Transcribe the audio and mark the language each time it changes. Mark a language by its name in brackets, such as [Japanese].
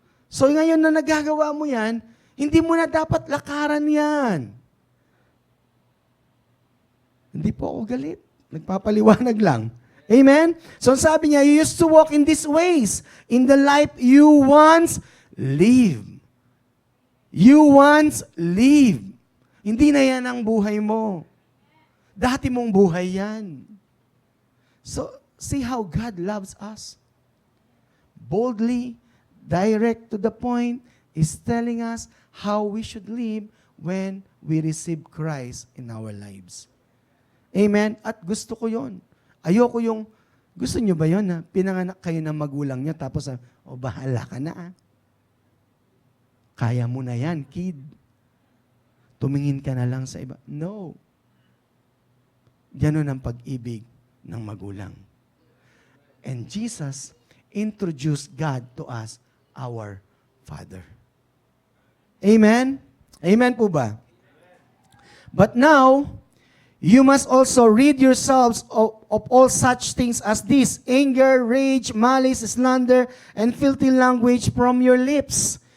[Filipino] So ngayon na nagagawa mo yan, hindi mo na dapat lakaran yan. Hindi po ako galit. Nagpapaliwanag lang. Amen? [English] So [Filipino] sabi niya, [English] you used to walk in these ways, in the life you once lived. You once lived. [Filipino] Hindi na yan ang buhay mo. Dati mong buhay yan. [English] So, see how God loves us. Boldly, direct to the point, is telling us how we should live when we receive Christ in our lives. [Filipino] Amen? At gusto ko yon. Ayoko yung, gusto nyo ba yon na pinanganak kayo ng magulang nyo tapos, bahala ka na Kaya mo na yan, kid. Tumingin ka na lang sa iba. No. Ganon ang pag-ibig ng magulang. [English] And Jesus introduced God to us, our Father. Amen? Amen [Filipino] po ba? [English] But now, you must also rid yourselves of all such things as this: anger, rage, malice, slander, and filthy language from your lips.